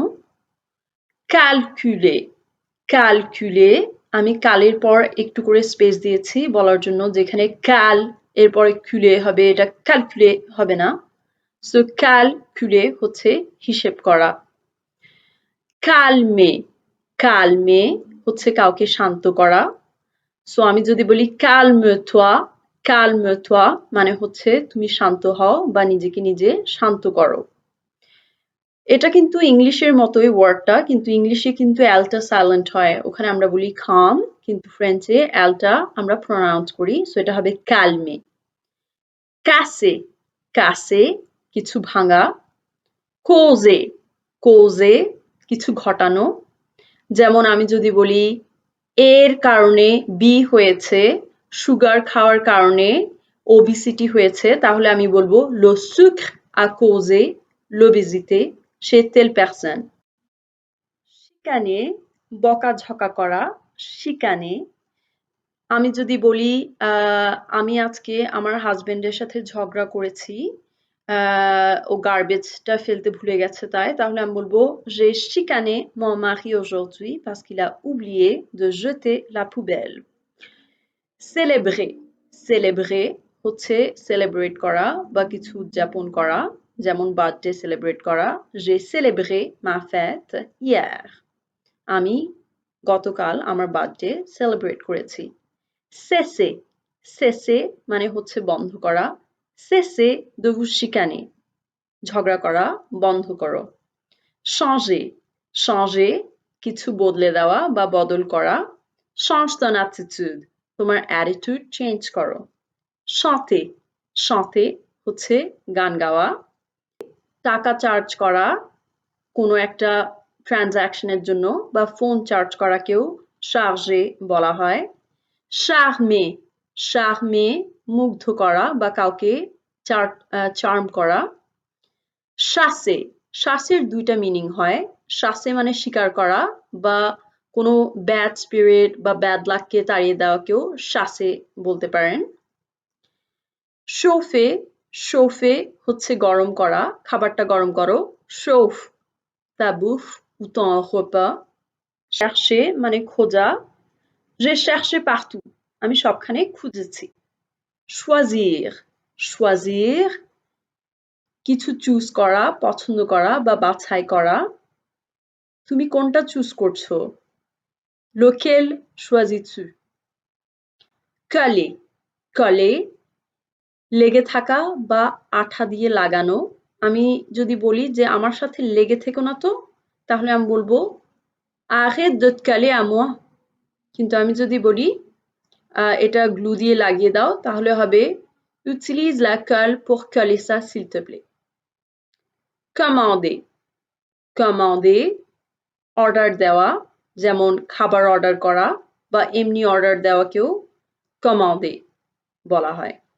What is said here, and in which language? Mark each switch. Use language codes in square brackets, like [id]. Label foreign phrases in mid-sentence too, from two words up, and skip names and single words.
[fr] calculer calculer [bn] আমি কালের পর একটু করে স্পেস দিয়েছি বলার জন্য, যেখানে কাল এরপরে কুলে হবে, এটা ক্যালকুলে হবে না। সো ক্যালকুলে হচ্ছে হিসেব করা। [fr] calmer calmer [bn] হচ্ছে কাউকে শান্ত করা। সো আমি যদি বলি [fr] calme toi [bn] মানে হচ্ছে তুমি শান্ত হও বা নিজেকে নিজে শান্ত করো। এটা কিন্তু ইংলিশের মতোই ওয়ার্ডটা, কিন্তু ইংলিশে কিন্তু অ্যালটা সাইলেন্ট হয়, ওখানে আমরা বলি calm, কিন্তু ফ্রেঞ্চে অ্যালটা আমরা প্রোনাউন্স করি, সো এটা হবে calmer। [fr] casser casser [bn] কিছু ভাঙা। [fr] causer causer [bn] কিছু ঘটানো। যেমন আমি যদি বলি এর কারণে বি হয়েছে, সুগার খাওয়ার কারণে ওবিসিটি হয়েছে, তাহলে আমি বলবো [fr] le sucre a causé l'obésité chez telle personne। [bn] শিকানে বকাঝকা করা, শিকানে। আমি যদি বলি আমি আজকে আমার হাজবেন্ডের সাথে ঝগড়া করেছি, ও গার্বেজটা ফেলতে ভুলে গেছে তাই, তাহলে আমি বলবো [fr] j'ai chicané mon mari aujourd'hui parce qu'il a oublié de jeter la poubelle। célébrer célébrer [bn] হচ্ছে সেলিব্রেট করা বা কিছু উদযাপন করা, যেমন বার্থডে সেলিব্রেট করা। [fr] j'ai célébré ma fête hier। [bn] আমি গতকাল আমার বার্থডে সেলিব্রেট করেছি। [fr] cesser cesser [bn] মানে হচ্ছে বন্ধ করা। [fr] cesser de vous chicaner [bn] ঝগড়া করা বন্ধ করো। [fr] changer changer [bn] কিছু বদলে দেওয়া বা বদল করা। [fr] change ton attitude [bn] তোমার অ্যাটিটিউড চেঞ্জ করো। [fr] chanter chanter [bn] হচ্ছে গান গাওয়া। টাকা চার্জ করা কোনো একটা ট্রানজাকশনের জন্য বা ফোন চার্জ করাকেও চার্জে বলা হয়। [fr] charmer charmer [bn] মুগ্ধ করা বা কাউকে চার্ম করা। [fr] chasser chasser [bn] দুইটা মিনিং হয়। chasser মানে শিকার করা বা কোনো ব্যাড স্পিরিট বা ব্যাড লাককে তাড়িয়ে দেওয়াকেও chasser বলতে পারেন। [fr] chauffer chauffer [bn] হচ্ছে গরম করা, খাবারটা গরম করো। [fr] chauffe ta bouffe ou ton repas। [bn] chercher মানে খোঁজা। [fr] j'ai cherché partout [bn] আমি সবখানে খুঁজেছি। [fr] choisir choisir [bn] কিছু চুজ করা, পছন্দ করা বা বাছাই করা। তুমি কোনটা চুজ করছো? [fr] lequel choisis-tu? coller coller [bn] লেগে থাকা বা আঠা দিয়ে লাগানো। আমি যদি বলি যে আমার সাথে লেগে থেকো না তো, তাহলে আমি বলবো [fr] arrête de te coller à moi। [bn] কিন্তু আমি যদি বলি এটা গ্লু দিয়ে লাগিয়ে দাও, তাহলে হবে [fr] utilise la colle pour coller ça s'il te plaît। commander commander [bn] অর্ডার দেওয়া, যেমন খাবার অর্ডার করা বা এমনি অর্ডার দেওয়াকেও commander বলা হয়।